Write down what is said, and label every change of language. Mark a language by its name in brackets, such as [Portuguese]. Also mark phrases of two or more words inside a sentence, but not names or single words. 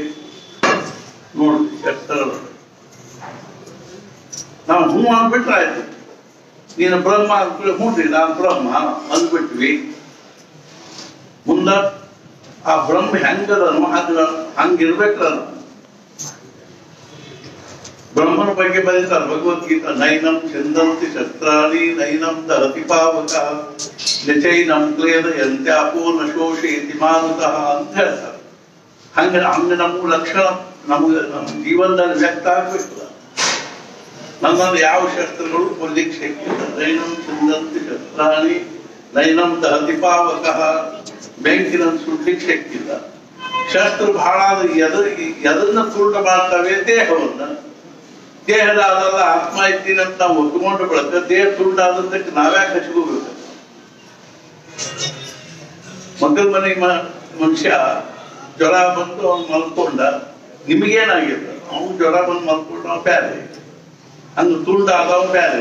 [Kannada] ನೋಡಿ ಎಷ್ಟರ ನಾವು ಹೂ ಅಂದ್ಬಿಟ್ರೆ ಆಯ್ತು, ನೀನು ಬ್ರಹ್ಮ ಅಂದ್ಬಿಟ್ಟು ಹ್ಞೂ ನಾನು ಬ್ರಹ್ಮ ಅಂದ್ಬಿಟ್ವಿ. ಮುಂದ ಆ ಬ್ರಹ್ಮ ಹೆಂಗದನು ಹಂಗಿರ್ಬೇಕಲ್ಲ. ಬ್ರಹ್ಮನ ಬಗ್ಗೆ ಬರೀತಾರೆ ಭಗವದ್ಗೀತಾ, [Sanskrit] ನೈನಂ ಚಂದಂತಿ ಶಸ್ತ್ರಾಣಿ ನೈನಂ ದಹತಿ ಪಾವಕ ನಿಚೈನಂ ಕ್ಲೇದ ಯಂತ್ಯಾಪೋ ನಶೋಷಯತಿ ಮಾನುತಃ [Kannada] ಅಂತ ಹೇಳ್ತಾರೆ. ಹಂಗ ನಮ್ಮ ಲಕ್ಷಣ ನಮ್ಗೆ ನಮ್ಮ ಜೀವನದಲ್ಲಿ ವ್ಯಕ್ತ ಆಗ್ಬೇಕಲ್ಲ. ನನ್ನಲ್ಲಿ ಯಾವ ಶಸ್ತ್ರಗಳು ಕೊಲ್ಲಿಕ್ಕೆ ಶಕ್ತಿಲ್ಲ. [Sanskrit] ನೈನಂ ಚಂದಂತಿ ಶಸ್ತ್ರಾಣಿ ನೈನಂ ದಹತಿ ಪಾವಕ, [Kannada] ಬೆಂಕಿನ ಸುಡ್ಲಿಕ್ಕೆ ಶಕ್ತಿಲ್ಲ. ಶಸ್ತ್ರ ಬಹಳ ಎದನ್ನ ಪೂರ್ಣ ಮಾಡ್ತವೆ ದೇಹವನ್ನ. ದೇಹದ ಅದೆಲ್ಲ ಆತ್ಮ ಇದ್ದೀನಿ ಅಂತ ನಾವು ಒಪ್ಪಿಕೊಂಡು ಬಳಕ ದೇಹ ತುಂಡ ಆದದ್ದಕ್ಕೆ ನಾವ್ಯಾಕೆ ಹಚ್ಕೋಬೇಕು? ಮಕ್ಕಳ ಮನೆ ಮನುಷ್ಯ ಜ್ವರ ಬಂದು ಅವ್ನು ಮಲ್ಕೊಂಡ, ನಿಮಗೇನಾಗಿಲ್ಲ, ಅವ್ನು ಜ್ವರ ಬಂದು ಮಲ್ಕೊಂಡ ಅವ್ ಬ್ಯಾರೆ, ಹಂಗ ತುಂಡ ಆದವ್ ಬ್ಯಾರೆ.